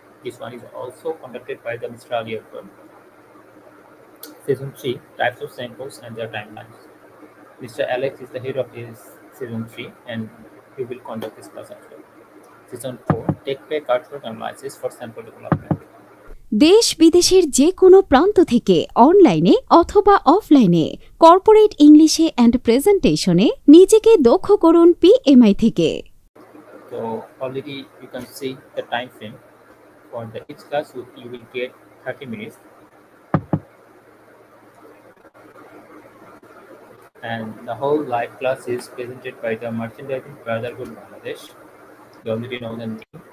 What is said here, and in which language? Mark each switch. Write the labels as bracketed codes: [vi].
[en] This one is also conducted by the Mr. Ali Akbar. Season 3, types of samples and their timelines. Mr. Alex is the head of this season 3 and he will conduct this class as well. Season 4, Take Pay Cartwork Analysis for Sample Development. [bn] দেশ বিদেশের যে কোনো প্রান্ত থেকে অনলাইনে অথবা অফলাইনে corporate ইংলিশে অ্যান্ড প্রেজেন্টেশনে নিজেকে দক্ষ করুন পিএমআই থেকে। [en] So already you can see the time frame for each class. You will get 30 minutes, and the whole live class is presented by the Merchandising Brotherhood Bangladesh. You already know the name.